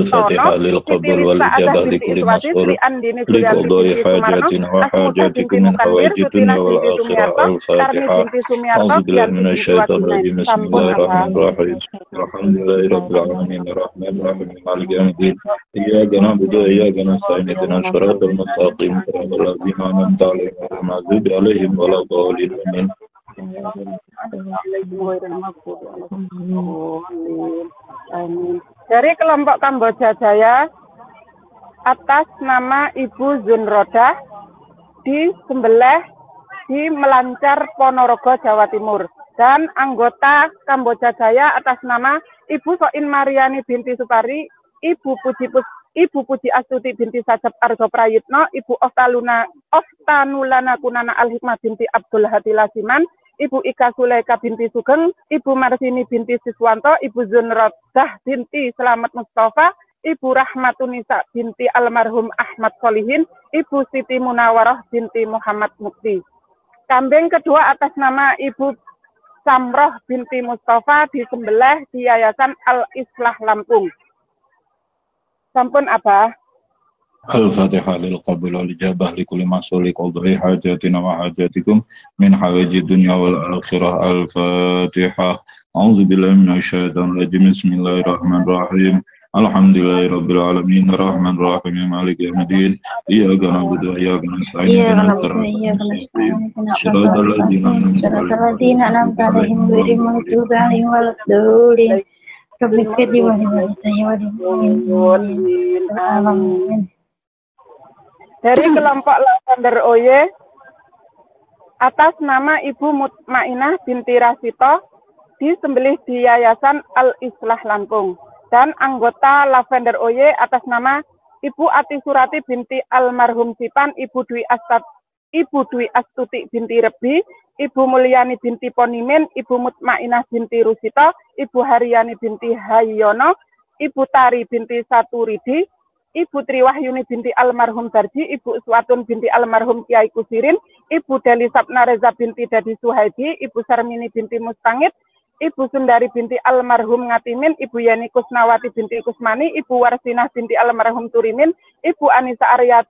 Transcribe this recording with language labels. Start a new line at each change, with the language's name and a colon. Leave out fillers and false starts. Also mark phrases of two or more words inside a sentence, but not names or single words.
Arabic: الفاتحة للقبول والإجابة لكل مسؤول لقضاء حاجاتنا وحاجاتكم من حوائج الدنيا والآخرة. Al-Fatihah. أعوذ بالله من الشيطان الرجيم. بسم الله الرحمن الرحيم. الحمد لله رب العالمين الرحمن الرحيم مالك يوم الدين. إياك نعبد وإياك نستعين اهدنا الصراط المستقيم صراط الذين أنعمت عليهم غير المغضوب عليهم ولا الضالين. Amin. Amin.
Indonesian: Dari kelompok Kamboja Jaya atas nama Ibu Zunrodah disembelih di Melancar Ponorogo, Jawa Timur. Dan anggota Kamboja Jaya atas nama Ibu Soin Mariani binti Supari, Ibu Puji Astuti binti Sajab Argo Prayitno, Ibu Oftanulana Kunana Al-Hikmah binti Abdul Hadi Lasiman, Ibu Ika Sulaika binti Sugeng, Ibu Marsini binti Siswanto, Ibu Zunrodah binti Selamat Mustafa, Ibu Rahmatunisa binti almarhum Ahmad Solihin, Ibu Siti Munawarah binti Muhammad Mukti. Kambing kedua atas nama Ibu Samroh binti Mustafa disembelih di Yayasan Al-Islah Lampung.
Javanese: Sampun Abah.
Arabic: الفاتحة للقبول والإجابة لكل مسؤول قدر حاجاتنا وحاجاتكم من حوائج الدنيا والآخرة. Al-Fatihah. أعوذ بالله من الشيطان الرجيم. بسم الله الرحمن الرحيم. الحمد لله رب العالمين الرحمن الرحيم مالك يوم الدين إياك نعبد وإياك نستعين صراط الذين أنعمت عليهم غير المغضوب عليهم ولا الضالين. رب اغفر لي ولوالدي وللمؤمنين.
Indonesian: Dari kelompok Lavender Oye atas nama Ibu Mutmainah binti Rasito disembelih di Yayasan Al-Islah Lampung. Dan anggota Lavender Oye atas nama Ibu Ati Surati binti almarhum Sipan, Ibu Dwi Astuti binti Rebi, Ibu Mulyani binti Ponimin, Ibu Mutmainah binti Rusito, Ibu Haryani binti Hayyono, Ibu Tari binti Saturidi, Ibu Triwahyuni binti almarhum Darji, Ibu Uswatun binti almarhum Kiai Kusirin, Ibu Deli Sapna Reza binti Dadi Suhaidi, Ibu Sarmini binti Mustangit, Ibu Sundari binti almarhum Ngatimin, Ibu Yani Kusnawati binti Kusmani, Ibu Warsinah binti almarhum Turimin, Ibu Anissa